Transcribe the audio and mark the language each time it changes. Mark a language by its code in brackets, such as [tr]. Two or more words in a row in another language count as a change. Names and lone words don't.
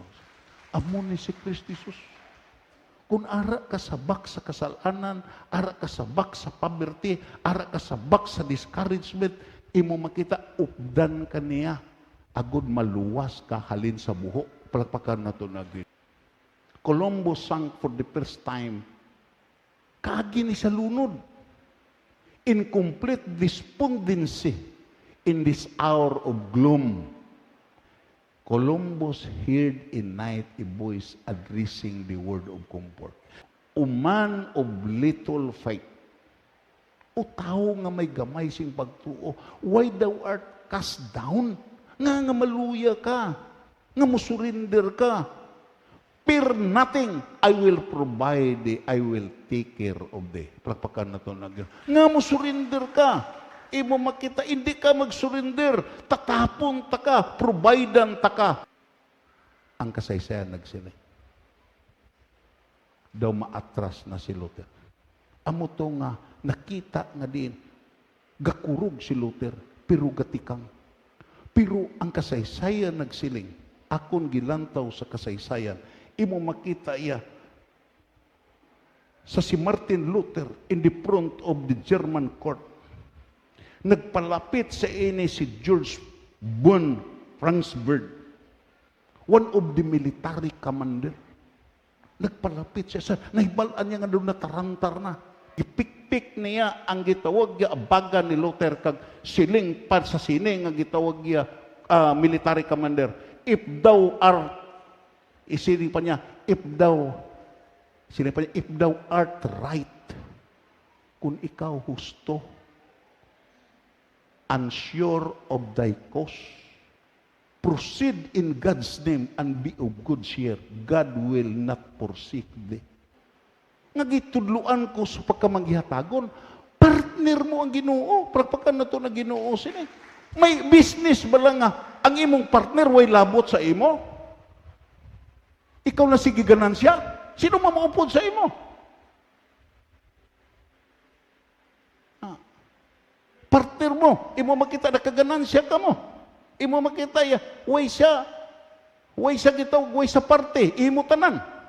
[hil] Amo ni si Kristo Jesus. Kung ara ka sabak sa kasalanan, ara ka sabak sa poverty, ara ka sabak sa discouragement, imo makita, updan ka niya. Agod maluwas ka halin sa buho. Palpakan na ito na Ginoo. [en] Columbus sank for the first time. [hil] Kaagi ni sa lunod. [en] In complete despondency in this hour of gloom, Columbus heard in night a voice addressing the word of comfort. O man of little faith, [hil] o tao nga may gamay sing pagtuo, [en] why thou art cast down? [hil] Nga maluya ka, nga musurinder ka. [en] Fear nothing, I will provide thee, I will take care of thee. [hil] Palakpakan na ito na nga mo surrender ka. Imo makita, hindi ka mag-surrender. Tatapon ta ka, providean ta ka. Ang kasaysayan nagsilay. Daw maatras na si Luther. Amo to nga, nakita nga din, gakurog si Luther, pero gatikang. Pero ang kasaysayan nagsiling, akon gilantaw sa kasaysayan, imo makita iya sa si Martin Luther [en] in the front of the German court. [hil] Nagpalapit sa ini si George von Franksberg, [en] one of the military commander. [hil] Nagpalapit siya sa nahibalaan niya nga doon na tarantar na. Ipikpik niya ang gitawag niya abaga ni Luther kag siling par sa sine nga gitawag niya military commander. [en] If thou art [hil] isiling pa niya, [en] if thou art right, [hil] kung ikaw husto, [en] and sure of thy cause, proceed in God's name and be of good cheer. God will not forsake thee. [hil] Nagitudluan ko sa pagkamanggihatagon, partner mo ang Ginoo, pagpakan na ito na Ginoo sila. May business ba lang nga, ang imong partner, way labot sa imo? Ikaw na sige ganansya. Sino mamaupod sa imo? partner mo. Imo makita nakaganansya ka mo. Imo makita ya, way siya gitawag, way sa parte, imo tanan.